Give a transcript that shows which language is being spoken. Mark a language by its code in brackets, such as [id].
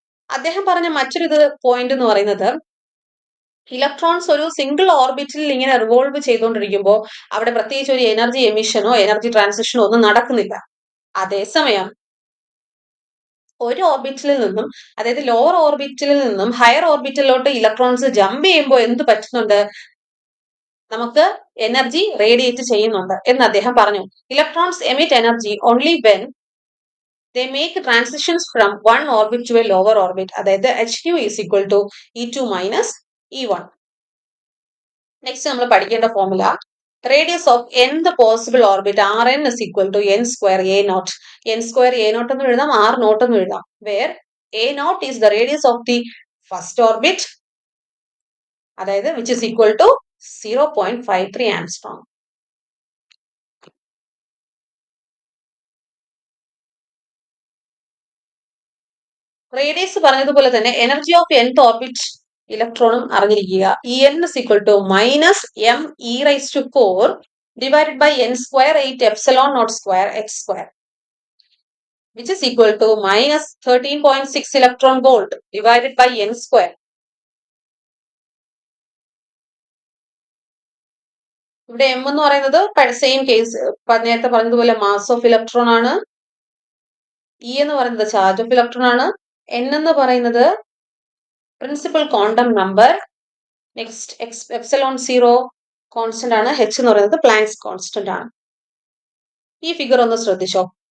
[ml] അദ്ദേഹം പറഞ്ഞ മറ്റൊരു പോയിന്റ് എന്ന് പറയുന്നത് ഇലക്ട്രോൺസ് ഒരു സിംഗിൾ ഓർബിറ്റിൽ ഇങ്ങനെ റിവോൾവ് ചെയ്തുകൊണ്ടിരിക്കുമ്പോൾ അവിടെ പ്രത്യേകിച്ച് ഒരു എനർജി എമിഷനോ എനർജി ട്രാൻസിഷനോ ഒന്നും നടക്കുന്നില്ല. അതേസമയം ഒരു ഓർബിറ്റിൽ നിന്നും, അതായത് ലോവർ ഓർബിറ്റിൽ നിന്നും ഹയർ ഓർബിറ്റലിലോട്ട് ഇലക്ട്രോൺസ് ജമ്പ് ചെയ്യുമ്പോൾ എന്ത് പറ്റുന്നുണ്ട്? നമുക്ക് എനർജി റേഡിയേറ്റ് ചെയ്യുന്നുണ്ട് എന്ന് അദ്ദേഹം പറഞ്ഞു. [en] Electrons emit energy only when they make transitions from one orbit to a lower orbit. അതായത് hν is equal to E2 minus E1. Next [ml] നമ്മൾ പഠിക്കേണ്ട [en] Formula, radius of nth possible orbit Rn is equal to n square a naught. n square a naught [ml] എന്ന് എഴുതാം, [en] r naught എന്ന് എഴുതാം. Where a naught is the radius of the first orbit, അതായത് which is equal to 0.53 angstrom. [ml] Radius പറഞ്ഞതുപോലെ തന്നെ energy of nth orbit ഇലക്ട്രോണും അറിഞ്ഞിരിക്കുക. [en] En is equal to minus m e raised to 4 divided by n square 8 epsilon naught square h square, which is equal to minus 13.6 electron volt divided by n square. [ml] ഇവിടെ m എന്ന് പറയുന്നത് same case നേരത്തെ പറഞ്ഞതുപോലെ [en] mass of electron [ml] ആണ്. E എന്ന് പറയുന്നത് [en] charge of electron [ml] ആണ്. n എന്ന് പറയുന്നത് principal quantum number. Next epsilon 0 constant ആണ്. h എന്ന് പറയുന്നത് പ്ലാങ്ക്സ് കോൺസ്റ്റന്റ് ആണ്. ഈ ഫിഗർ ഒന്ന് ശ്രദ്ധിച്ചോ.